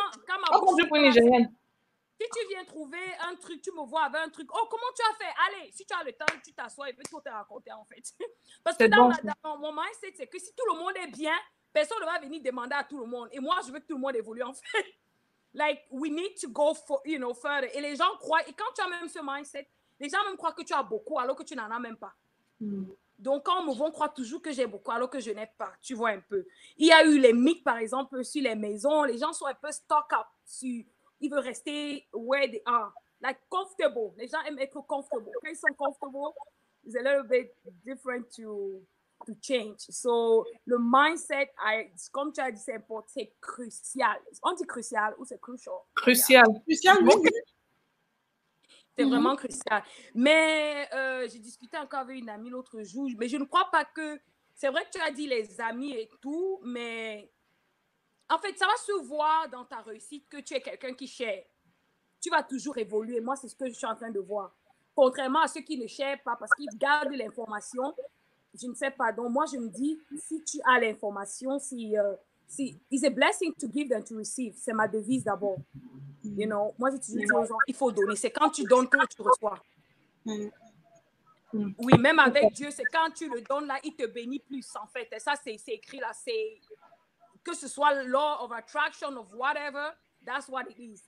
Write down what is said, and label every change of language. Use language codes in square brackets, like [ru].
[fr] quand ma bouche, pour Nigérienne. si tu viens trouver un truc, tu me vois avec un truc. Oh, comment tu as fait? Allez, si tu as le temps, tu t'assois et puis tout te raconter en fait. Parce que dans mon mindset, c'est que si tout le monde est bien, personne ne va venir demander à tout le monde. Et moi, je veux que tout le monde évolue en fait. [en] Like, we need to go further. [fr] Et les gens croient, et quand tu as même ce mindset, les gens même croient que tu as beaucoup alors que tu n'en as même pas. Donc, quand on me voit, on croit toujours que j'ai beaucoup alors que je n'ai pas. Tu vois un peu. Il y a eu les mythes, par exemple, sur les maisons. Les gens sont un peu [en] stock up. [fr] Ils veulent rester [en] where they are. Like, comfortable. [fr] Les gens aiment être comfortable. Quand ils sont comfortable, [en] it's a little bit different to change. [fr] So, le mindset, comme tu as dit, c'est crucial. On dit crucial ou c'est crucial? Crucial. Crucial, oui. C'est vraiment crucial. Mais j'ai discuté encore avec une amie l'autre jour, mais je ne crois pas que... C'est vrai que tu as dit les amis et tout, mais en fait, ça va se voir dans ta réussite que tu es quelqu'un qui share. Tu vas toujours évoluer. Moi, c'est ce que je suis en train de voir. Contrairement à ceux qui ne share pas parce qu'ils gardent l'information, je ne sais pas. Donc, moi, je me dis, si tu as l'information, [en] it's a blessing to give than to receive. [fr] C'est ma devise d'abord. [en] You know, [fr] moi, j'ai toujours dit aux gens, il faut donner. C'est quand tu donnes que tu reçois. Oui, même avec Dieu, c'est quand tu le donnes, là, il te bénit plus, en fait. Et ça, c'est écrit là. Que ce soit [en] law of attraction, of whatever, that's what it is.